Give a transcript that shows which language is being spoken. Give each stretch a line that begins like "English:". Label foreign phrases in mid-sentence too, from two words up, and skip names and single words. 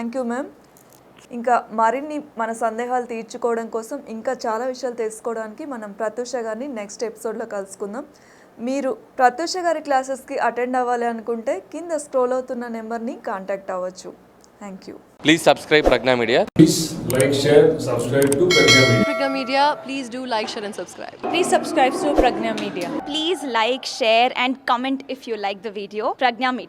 English: Thank you ma'am.
Telugu: ఇంకా మరిన్ని మన సందేహాలు తీర్చుకోవడం కోసం ఇంకా చాలా విషయాలు తెలుసుకోవడానికి మనం ప్రత్యూష గారిని నెక్స్ట్ ఎపిసోడ్లో కలుసుకుందాం. మీరు ప్రత్యూష గారి క్లాసెస్కి అటెండ్ అవ్వాలి అనుకుంటే కింద స్క్రోల్ అవుతున్న నెంబర్ని కాంటాక్ట్ అవ్వచ్చు.
English: Thank you. Please subscribe Pregnya Media. Please like, share, subscribe to Pregnya Media. Pregnya Media, please do like, share and subscribe. Please subscribe to Pregnya Media. Please like, share and comment if you like the video. Pregnya Media.